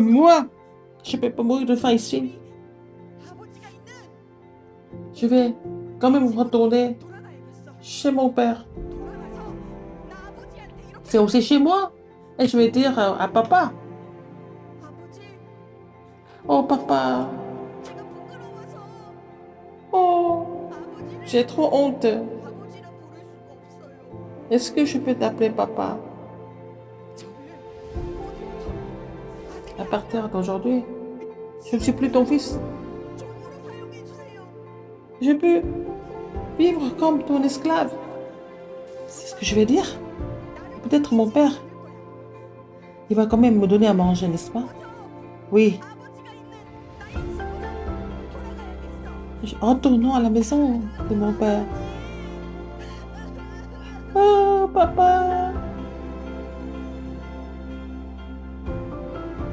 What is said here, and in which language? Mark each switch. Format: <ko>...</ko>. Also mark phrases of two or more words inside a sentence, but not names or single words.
<fr>Mais moi, je peux pas mourir de faim ici.</fr> <ko>우리 아버지가 있는</ko> <fr>Je vais quand même retourner</fr> <ko>돌아가야겠어.</ko> <fr>chez mon père.</fr> <ko>돌아가서 나 아버지한테 이렇게</ko> <fr>C'est aussi chez moi. Et je vais dire à papa,</fr> <ko>아버지</ko> <fr>oh papa,</fr> <ko>제가 부끄러워서 oh, 아버지를</ko> <fr>j'ai trop honte.</fr> <ko>아버지라 부를 수가 없어요.</ko> <fr>Est-ce que je peux t'appeler papa?</fr> <ko>저를 오늘부터</ko> <fr>À partir d'aujourd'hui, je ne suis plus ton fils.</fr> <ko>종으로 사용해 주세요.</ko> <fr>Je peux vivre comme ton esclave. C'est ce que je vais dire.</fr> <ko>나를</ko> <fr>Peut-être mon père,</fr> <ko>거야.</ko> <fr>il va quand même me donner à manger, n'est-ce pas? Oui.</fr> <ko>아버지가 있는 나의 집으로 돌아가야겠어.</ko> <fr>Retournons à la maison de mon père. Oh, papa.</fr>